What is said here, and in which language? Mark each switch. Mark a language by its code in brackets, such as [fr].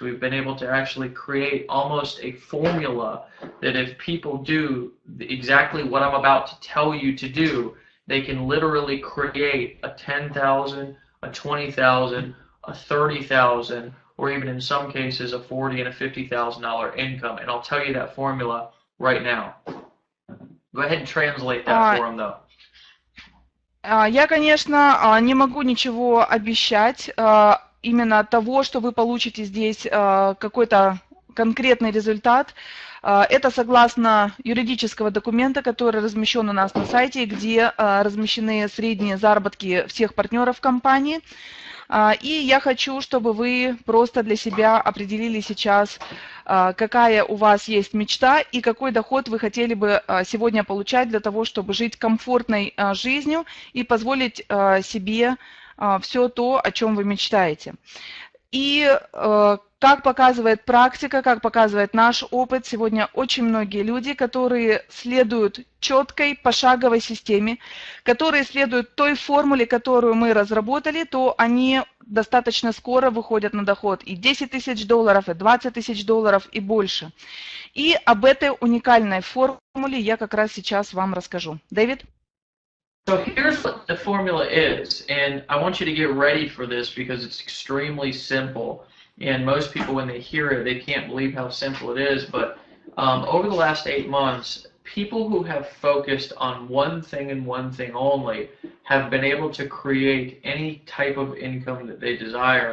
[en] We've been able to actually create almost a formula that if people do exactly what I'm about to tell you to do, they can literally create a 10,000, a 20,000, a 30,000, or even in some cases a $40,000 and a $50,000 income. And I'll tell you that formula right now. Go ahead and translate that for them, though. [ru] Я, конечно, не могу ничего обещать, именно того, что вы получите здесь какой-то конкретный результат. Это согласно юридического документа, который размещен у нас на сайте, где размещены средние заработки всех партнеров компании. И я хочу, чтобы вы просто для себя определили сейчас, какая у вас есть мечта и какой доход вы хотели бы сегодня получать для того, чтобы жить комфортной жизнью и позволить себе все то, о чем вы мечтаете. И как показывает практика, как показывает наш опыт, сегодня очень многие люди, которые следуют четкой пошаговой системе, которые следуют той формуле, которую мы разработали, то они достаточно скоро выходят на доход и $10 000, и $20 000, и больше. И об этой уникальной формуле я как раз сейчас вам расскажу. Дэвид? [en] So here's what the formula is, and I want you to get ready for this because it's extremely simple. And most people, when they hear it, they can't believe how simple it is. But over the last 8 months, people who have focused on one thing and one thing only have been able to create any type of income that they desire.